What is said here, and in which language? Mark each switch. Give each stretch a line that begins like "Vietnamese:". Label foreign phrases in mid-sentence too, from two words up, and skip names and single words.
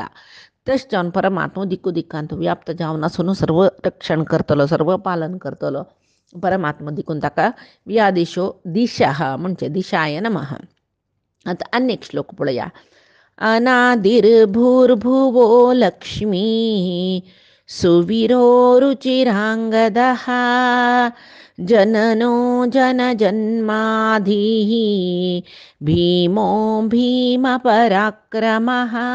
Konkani: तशें जावन परमात्मा दिक्कू दिक्कांत व्याप्त जावन आसून सर्व रक्षण करतलो सर्व पालन करतलो परमात्मा देखून ताका व्यादिशो दिशा म्हणजे
Sanskrit: दिशाय नमः.
Konkani: आतां आनी एक श्लोक पळया.
Sanskrit: अनादिर्भूर्भुवो लक्ष्मी सुवीरो रुचिरांगदः जननो जनजन्माधिः भीमो भीमपराक्रमः.